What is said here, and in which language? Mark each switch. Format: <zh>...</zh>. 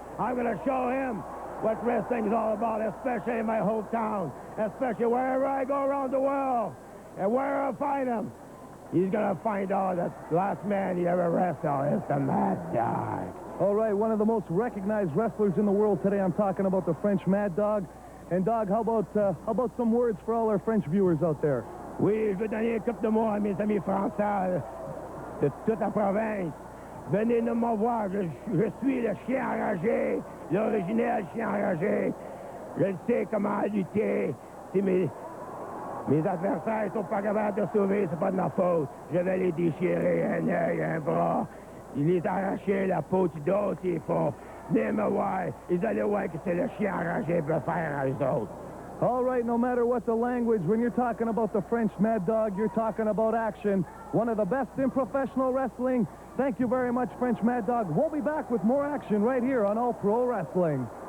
<en>I'm going to show him what wrestling is all about, especially in my hometown, especially wherever I go around the world. And where I find him, he's going to find out that the last man he ever wrestled is the Mad Dog. All right, one of the most recognized wrestlers in the world today. I'm talking about the French Mad Dog. And, Dog, how about some words for all our French viewers out there?</en> <fr>Oui, je veux donner une couple de mots à mes amis français de toute la province. Venez nous me voir, je suis le chien enragé, l'originel chien enragé. Je sais comment lutter. Si mes adversaires sont pas capables de sauver, c'est pas de ma faute. Je vais les déchirer, un œil, un bras. Ils les arracher la peau du dos s'il faut. Venez me voir, ils allaient voir que c'est le chien enragé peut faire à eux autres.</fr> <en>All right, no matter what the language, when you're talking about the French Mad Dog, you're talking about action. One of the best in professional wrestling. Thank you very much, French Mad Dog. We'll be back with more action right here on All Pro Wrestling.</en>